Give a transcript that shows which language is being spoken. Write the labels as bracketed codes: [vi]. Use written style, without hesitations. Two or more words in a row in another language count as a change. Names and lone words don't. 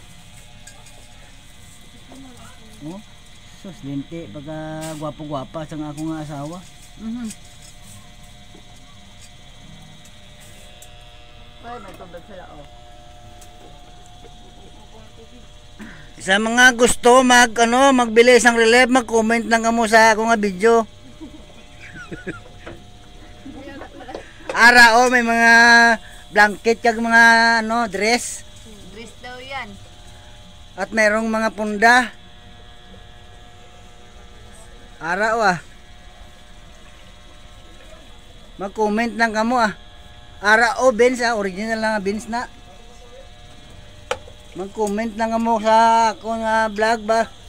[hil] Oh, sus linti pagka gwapo-gwapa sa ako nga asawa. Ay, may tubig sila oh. Sa mga gusto magbili sang relief, mag-comment lang kamo sa ako nga video. Ara oh, may mga blanket kag mga ano, dress. [tl] Dress daw yan. At mayroong mga punda. Ara oh ah. [hil] Mag-comment lang kamo ah. Ara o beans original lang beans na. Mag-comment lang mo sa akong vlog ba.